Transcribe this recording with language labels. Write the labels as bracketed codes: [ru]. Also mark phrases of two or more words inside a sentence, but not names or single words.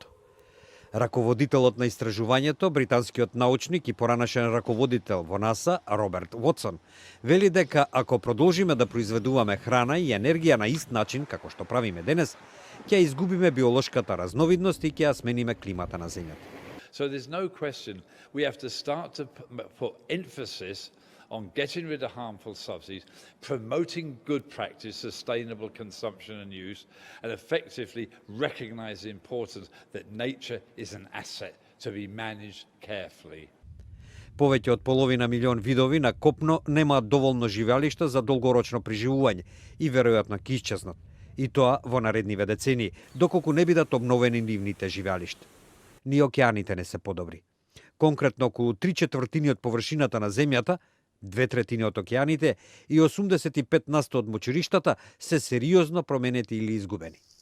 [mk] Раководителот на истражувањето, британскиот научник и поранашен раководител во НАСА, Роберт Вотсон, вели дека ако продолжиме да произведуваме храна и енергија на ист начин како што правиме денес, ќе изгубиме биолошката разновидност и ќе ја смениме климата на земјата. [en] So there's no question we have to start to put emphasis on getting rid of harmful subsidies, promoting good practice, sustainable consumption and use, and effectively recognise the importance that nature is an asset to be managed carefully. [mk] Повеќе од половина милион видови на копно немаат доволно живеалишта за долгорочно преживување и веројатно ќе исчезнат. И тоа во наредниве децении, доколку не бидат обновени нивните живеалишта. Ни океаните не се подобри. Конкретно околу 3/4 од површината на земјата, 2/3 од океаните и 85% од мочуриштата се сериозно променети или изгубени.